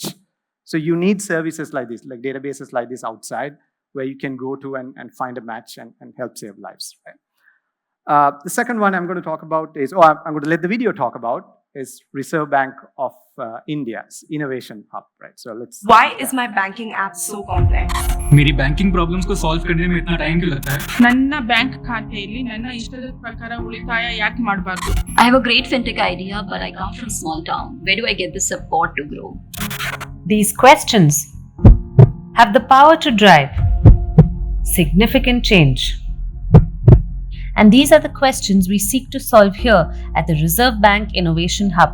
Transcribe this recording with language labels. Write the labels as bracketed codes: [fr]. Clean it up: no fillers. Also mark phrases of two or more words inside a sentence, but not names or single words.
[en] So you need services like this, like databases like this outside, where you can go to and find a match and help save lives. Right? The second one I'm going to talk about is, I'm going to let the video talk about, is Reserve Bank of India's Innovation Hub, right? So let's. Why is my banking app so complex? [hi] मेरी [en] banking problems [hi] को सॉल्व करने में इतना टाइम क्यों लगता है? [kn] ನನ್ನ ಬ್ಯಾಂಕ್ ಖಾತೆಯಲ್ಲಿ ನನ್ನ ಇಷ್ಟದ ಪ್ರಕಾರ ಉಳಿತಾಯ ಯಾಕೆ ಮಾಡಬಾರದು? [en] I have a great fintech idea, but I come from small town. Where do I get the support to grow? These questions have the power to drive significant change. And these are the questions we seek to solve here at the Reserve Bank Innovation Hub.